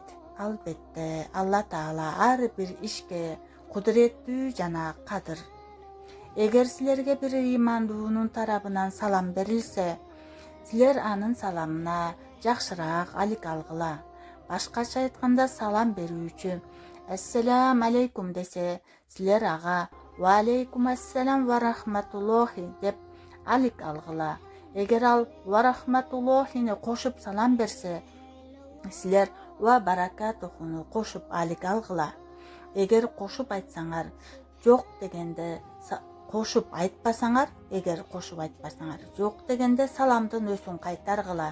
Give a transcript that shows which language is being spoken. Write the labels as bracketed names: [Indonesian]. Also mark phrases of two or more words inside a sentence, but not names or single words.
[Kyrgyz] Албетте Алла Таала ар бир ишке кудуреттүү жана кадыр. Эгер силерге бир ыймандуунун тарабынан салам берилсе, силер анын саламына жакшыраак алик алгыла. Башкача айтканда, салам берүүчү [Arabic] «السلام عليكم» [Kyrgyz] десе, силер ага [Arabic] «وعليكم السلام ورحمة الله» [Kyrgyz] деп алик алгыла. Эгер ал «Ва рахматуллохини» кошуп салам берсе, силер «Ва баракатухуну» кошуп алик алгыла. Эгер кошуп айтсаңар, жок дегенде кошуп айтпасаңар, жок дегенде саламдын өсүн кайтаргыла.